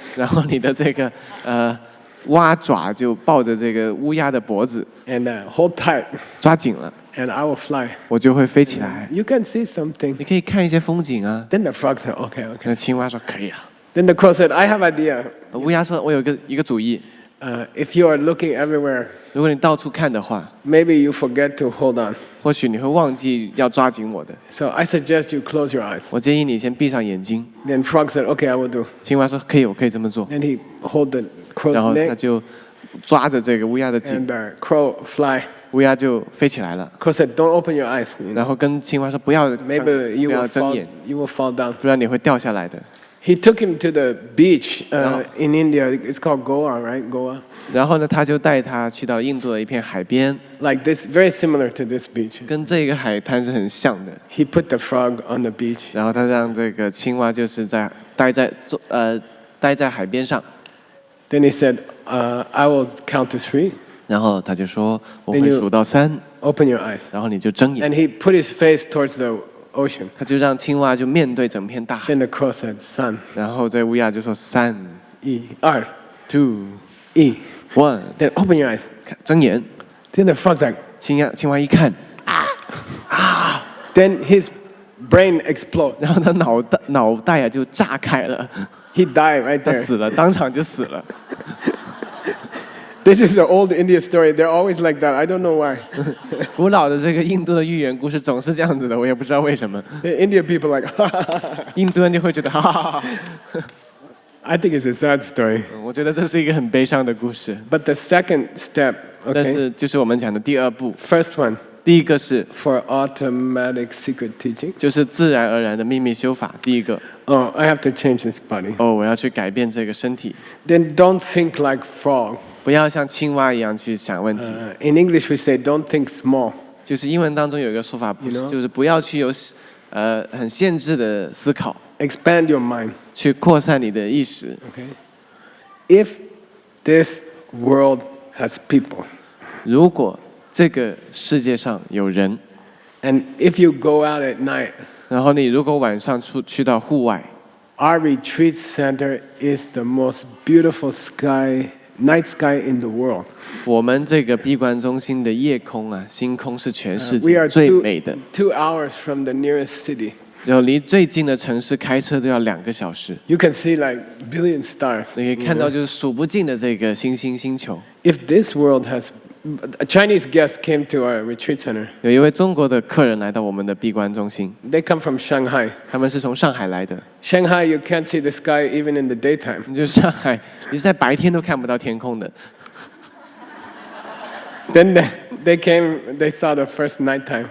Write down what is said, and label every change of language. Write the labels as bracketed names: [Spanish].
[Chinese] 然后你的这个蛙爪就抱着这个乌鸦的脖子， [English] and hold tight, [Chinese] 抓紧了， [English] and I will fly. [Chinese] 我就会飞起来。 [English] You can see something." [Chinese] 你可以看一些风景啊。 [English] Then the frog said, "Okay, okay." [Chinese] 那青蛙说：“可以啊。 [English] Then the crow said, "I have idea. [Chinese] 乌鸦说：“我有一个主意， [English] If you are looking everywhere, [Chinese] 如果你到处看的话， [English] maybe you forget to hold on. [Chinese] 或许你会忘记要抓紧我的。 [English] So I suggest you close your eyes." [Chinese] 我建议你先闭上眼睛。 [English] Then frog said, "Okay, I will do." [Chinese] 青蛙说：“可以，我可以这么做。 [English] Then he hold the ” [Chinese] 然后他 [English] neck, [Chinese] 就抓着这个乌鸦的颈， [English] and the crow fly. [Chinese] 乌鸦就飞起来了。 [English] Crow said, "Don't open your eyes. [Chinese] 然后跟青蛙说：“不要 [English] Maybe [Chinese] 不要睁眼， [English] you will fall down." [Chinese] 不然你会掉下来的。 [English] He took him to the beach No. in India. It's called Goa, right? Goa. ” [Chinese] 然后呢，他就带他去到印度的一片海边， [English] Like this, very similar to this beach. [Chinese] 跟这个海滩是很像的。 [English] He put the frog on the beach. [Chinese] 然后他让这个青蛙就是待在海边上， [English] Then he said, "I will count to 3. [Chinese] 然后他就说：“我会 [English] Then you- [Chinese] 数到3， [English] Open your eyes." [Chinese] 然后你就睁眼。” [English] And he put his face towards the ocean. [Chinese] 他就让青蛙就面对整片大海， [English] Then the crow said, "Son, [Chinese] 然后这乌鸦就说3、 [English] R, [Chinese] 2、 [English] E." [Chinese] 1， [English] Then open your eyes. [Chinese] 看睁眼。 [English] Then the frog's like, [Chinese] 青蛙一看， [English] then his brain exploded. [Chinese] 然后他脑袋啊就炸开了， [English] He died right [Chinese] 他 [English] there. [Chinese] 死了，当场就死了。 [English] This is an old India story. They're always like that. I don't know why. [Chinese] 古老的这个印度的寓言故事总是这样子的，我也不知道为什么。 [English] The Indian people like, [Chinese] 印度人就会觉得，哈哈哈哈。 [English] I think it's a sad story. [Chinese] 我觉得这是一个很悲伤的故事。 [English] But the second step, [Chinese] 但 [English] okay, [Chinese] 是就是我们讲的第2步， [English] first one [Chinese] 第一个是 [English] for automatic secret teaching. [Chinese] 就是自然而然的秘密修法。第一个， [English] Oh, I have to change this body. [Chinese] 我要去改变这个身体， [English] Then don't think like frog. [Chinese] 不要像青蛙一样去想问题。 [English] In English we say don't think small. [Chinese] 就是英文当中有一个说法， [English] You know? [Chinese] 就是不要去有很限制的思考， [English] Expand your mind. [Chinese] 去扩散你的意识。 [English] Okay. If this world has people, [Chinese] 如果这个世界上有人， [English] and if you go out at night, [Chinese] 然后你如果晚上去到户外， [English] our retreat center is the most beautiful night sky in the world. [Chinese] 我们这个闭关中心的夜空啊，星空是全世 [English] We [Chinese] 界 [English] are [Chinese] 最美的。 [English] 2 hours from the nearest city. [Chinese] 然后离最近的城市开车都要2个小时。 [English] You can see like billion stars. [Chinese] 你可以 [English] you [Chinese] 看 [English] know. [Chinese] 到就是数不尽的这个星星星球。 [English] If this world has, a Chinese guest came to our retreat center. [Chinese] 有一位中国的客人来到我们的闭关中心， [English] They come from Shanghai. [Chinese] 他们是从上海来的。 [English] Shanghai, you can't see the sky even in the daytime. [Chinese] 就是上海，你是在白天都看不到天空的。 [English] Then they came, they saw the first nighttime.